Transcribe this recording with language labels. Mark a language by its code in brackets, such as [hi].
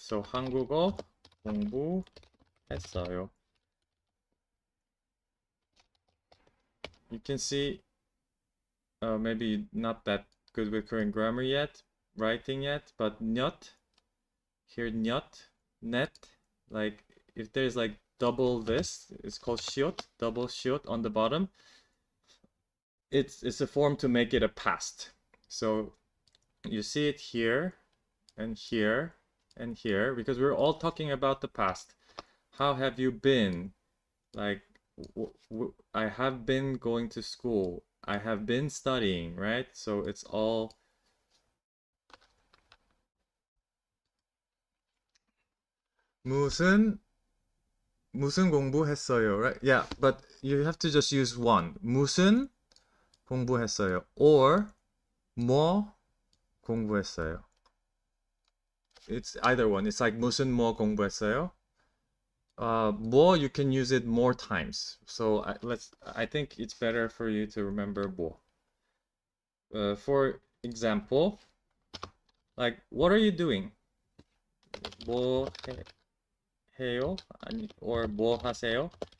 [en] So [ko] 한국어 공부했어요. [en] You can see maybe not that good with Korean grammar yet, writing yet, but nyt, here nyt, net, like if there's like double this, it's called shiot, double shiot on the bottom. It's a form to make it a past. So you see it here and here and here because we're all talking about the past. How have you been? Like I have been going to school. I have been studying, right? So it's all [ko] 무슨 공부했어요, [en] right? Yeah, but you have to just use one. [ko] 무슨 공부했어요 [en] or [ko] 뭐 공부했어요. [en] It's either one. It's like [ko] 무슨 뭐 공부했어요. [en] 뭐 you can use it more times. So I think it's better for you to remember 뭐. For example, like what are you doing? [ko] 뭐 해요? [en] or [ko] 뭐 하세요?